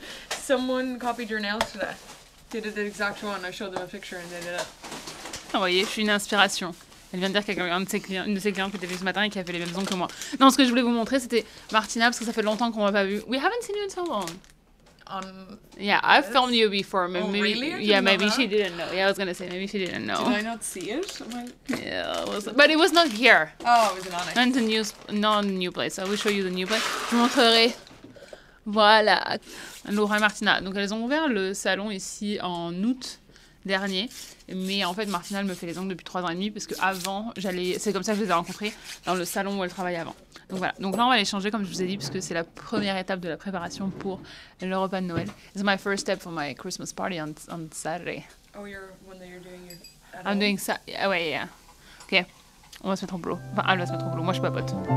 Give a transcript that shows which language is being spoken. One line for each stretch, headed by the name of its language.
English: Someone copied your nails today. They did the exact one. I showed them a picture and they did it.
French: Vous voyez, je suis une inspiration. Elle vient de dire qu'il y a une de ses clientes qui était venue ce matin et qui a fait les mêmes ongles que moi. Non, ce que je voulais vous montrer, c'était Martina, parce que ça fait longtemps qu'on l'a pas vue.
English: We haven't seen you in so long. Yeah, I've filmed you before. Maybe, really? Yeah, maybe she didn't know. Yeah, I was gonna say, maybe she didn't know. Did I not see it? Yeah, but it was not here. Oh, it was in Onyx. Not a new place. I will show you the new place.
French: Je vous montrerai. Voilà, Laura et Martina. Donc elles ont ouvert le salon ici en août dernier. Mais en fait, Martina, elle me fait les ongles depuis 3 ans et demi parce que avant, c'est comme ça que je les ai rencontrés dans le salon où elle travaillait avant. Donc voilà. Donc là, on va les changer comme je vous ai dit puisque c'est la première étape de la préparation pour le repas de Noël.
English: It's my first step for my Christmas party on Saturday. Oh, you're doing your... I'm doing
French: ça. Ah ouais,
English: yeah. Ok.
French: On va se mettre au boulot. Enfin, elle va se mettre au boulot. Moi, je papote.